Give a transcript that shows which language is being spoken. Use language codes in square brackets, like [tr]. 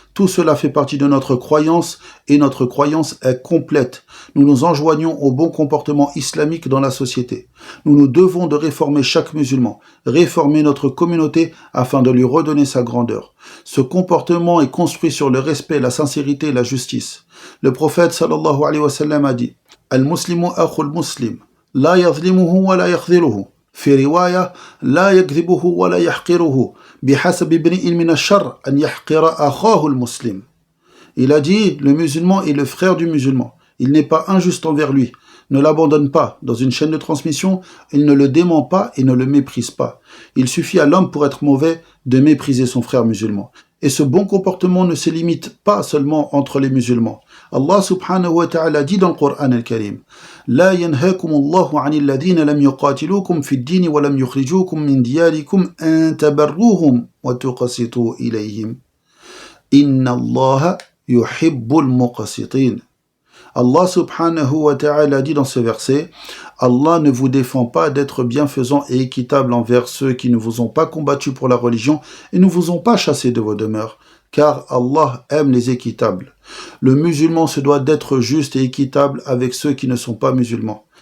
[fr] Tout cela fait partie de notre croyance et notre croyance est complète. Nous nous enjoignons au bon comportement islamique dans la société. Nous nous devons de réformer chaque musulman, réformer notre communauté afin de lui redonner sa grandeur. Ce comportement est construit sur le respect, la sincérité et la justice. Le prophète sallallahu alayhi wa sallam a dit: [ar] المسلم أخو المسلم لا يظلمه ولا يخذله في رواية لا يكذبه ولا يحقره بحسب امرئ من الشر أن يحقر أخاه المسلم. [fr] Il a dit, le musulman est le frère du musulman. Il n'est pas injuste envers lui. Ne l'abandonne pas dans une chaîne de transmission, il ne le dément pas et ne le méprise pas. Il suffit à l'homme pour être mauvais de mépriser son frère musulman. Et ce bon comportement ne se limite pas seulement entre les musulmans. Allah subhanahu wa ta'ala dit dans le Coran al-Karim: [ar] لا ينهاكم الله عن الذين لم يقاتلوكم في الدين ولم يخرجوكم من دياركم أن تبروهم وتقسطوا إليهم إن الله يحب المقسطين. [fr] Allah subhanahu wa ta'ala dit dans ce verset: Allah ne vous défend pas d'être bienfaisant et équitable envers ceux qui ne vous ont pas combattu pour la religion et ne vous ont pas chassé de vos demeures, car Allah aime les équitables. Le musulman se doit d'être juste et équitable avec ceux qui ne sont pas musulmans.